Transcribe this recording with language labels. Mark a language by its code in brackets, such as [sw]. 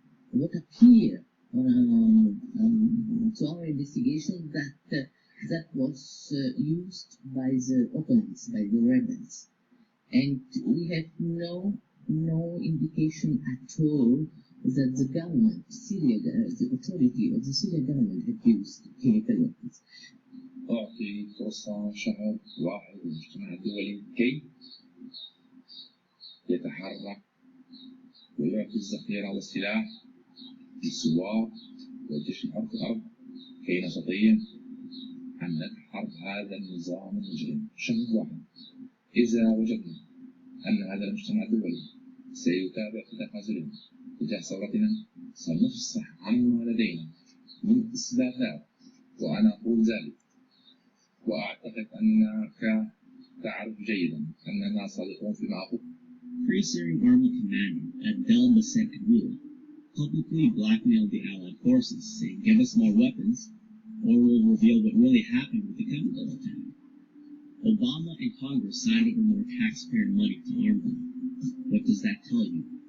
[en] What appeared to our investigation that was used by the opponents, by the rebels, and we had no indication at all that the government, the authority of the Syrian government had used chemical weapons. [ar] أعطي فرصة شهر واحد للمجتمع الدولي كي يتحرك ويعطي الذخيرة والسلاح للثوار والجيش الحر في الأرض كي نستطيع أن ندحر هذا النظام المجرم. شهر واحد، إذا وجدنا أن هذا المجتمع الدولي سيتابع في تخاذلنا تجاه ثورتنا، سنفصح عما لدينا من إثباتات، وأنا أقول ذلك وأعتقد أنك تعرف جيدا أننا صادقون فيما أقول. [en] Free Syrian Army Commander Abdel Basset Kamil publicly blackmailed the Allied forces, saying, "Give us more weapons, or we'll reveal what really happened with the chemical attack." Obama and Congress signed over more taxpayer money to arm them. What does that tell you?